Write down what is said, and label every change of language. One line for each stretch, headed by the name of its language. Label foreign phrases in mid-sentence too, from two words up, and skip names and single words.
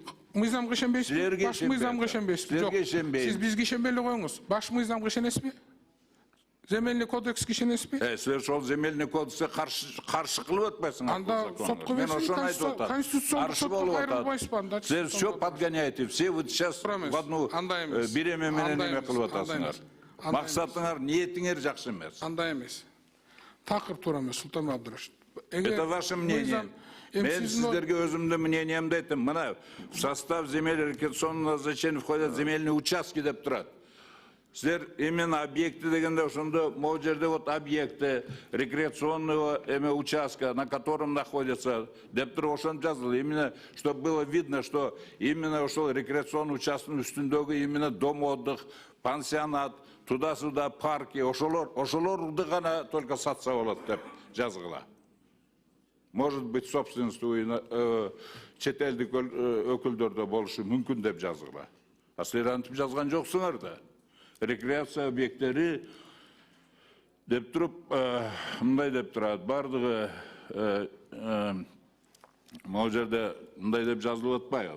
Kyrgyz: Мыйзамга ишенбейсизби? Баш мыйзамга ишенбейсизби? Жок. Сиз бизге ишенбей коюңуз. Баш мыйзамга ишенесизби?
Russian: Земельный кодекске
Kyrgyz: ишенесизби? Силер ошол
Russian: земельный кодекске
Kyrgyz: каршы кылып атпайсыңар. Анда сотко берсиңиз, конституциялык кайрылбайсызбы анда?
Russian: Силер все подгоняете, все вот сейчас в одну
Kyrgyz: биреме менен эме кылып атасыңар. Максатыңар, ниетиңер жакшы эмес. Андай эмес. Такыр туура эмес, Султанбек Абдрашев.
Russian: Это ваше мнение.
Kyrgyz: Мен сиздерге өзүмдүн мнениемди айттым.
Russian: Мына в состав земель рекреационного назначения входят земельные участки
Kyrgyz: деп турат.
Russian: Силер именно объекты
Kyrgyz: дегенде ошондо могу жерде
Russian: вот объекты рекреационного участка, на котором находятся
Kyrgyz: деп туруп ошону жазылды.
Russian: Именно чтобы было видно, что именно
Kyrgyz: ошол рекреационный участканын үстүндөгү
Russian: именно дом отдых, пансионат, туда-сюда парки,
Kyrgyz: ошолорду гана только сатса болот деп жазгыла.
Russian: Может быть,
Kyrgyz: собственностью чет элдик өкүлдөрдө болушу мүмкүн деп жазгыла. А силер антип жазган жоксуңар да. Рекреация объекттери деп туруп, мындай деп турат, бардыгы могу жерде мындай деп жазылып атпайбы?